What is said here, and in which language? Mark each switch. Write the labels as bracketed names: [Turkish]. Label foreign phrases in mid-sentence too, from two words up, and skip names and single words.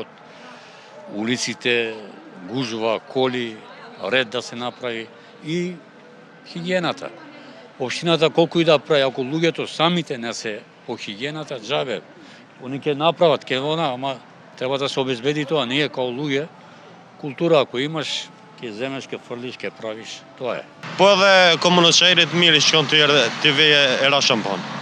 [Macedonian] Улиците, гужва, коли, ред да се направи и хигиената. Општината колку и да прави, ако луѓето самите не се по хигиената, џабе, они ќе направат, ама треба да се обезбеди тоа. Ние као луѓе, култура ако имаш, ќе земеш, ќе фрлиш, ќе правиш, тоа е. [Albanian] Po edhe komunës së Xhairit mirë shkon të veje era shampon.